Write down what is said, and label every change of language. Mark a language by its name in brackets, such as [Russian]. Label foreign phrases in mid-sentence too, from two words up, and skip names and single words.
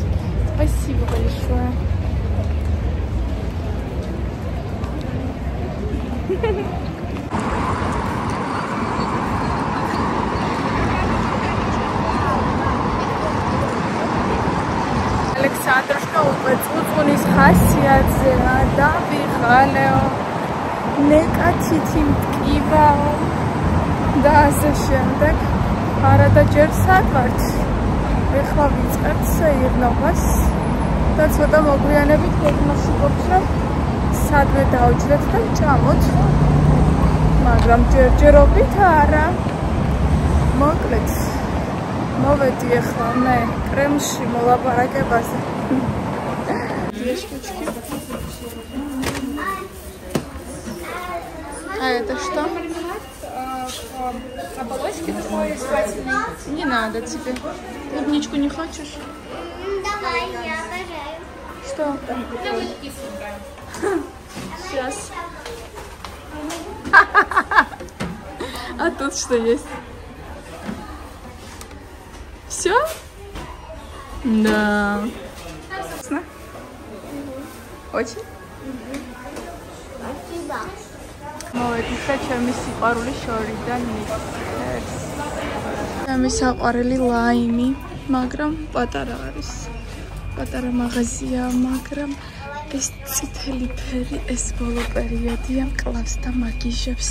[Russian] Спасибо большое. [Georgian] Александрушка უწუწუნის ხასიათზეა და ვიღალეო ნეკათითი მტკივაო და ასე შემდეგ. არა და ჯერ სად ვართ? ეხლა ვიწყებთ სეირნობას და ცოტა მოგვიანებით გეგმაში გვაქვს რომ სადმე დავჯდეთ და ვჭამოთ. მაგრამ ჯერჯერობით არა. მოკლედ მოვედი ეხლა მე კრემლში მოლაპარაკებაზე. [Russian] А это что? Оболочки такой жевательной. Не надо тебе. Клубничку не хочешь? Давай, я обожаю. Что? Давай кисленькая. Сейчас. А тут что есть? Все? Да. Вкусно? Очень? Спасибо. [Georgian] მოვეკითხა ჩემი სიყვარული შორიდან მიქერს. ჩემი საყვარელი ლაიმი, მაგრამ პატარა არის. პატარა მაღაზია, მაგრამ ეს წითელი ფერი, ეს ბოლო პერიოდია, მკლავს და მაგიჟებს.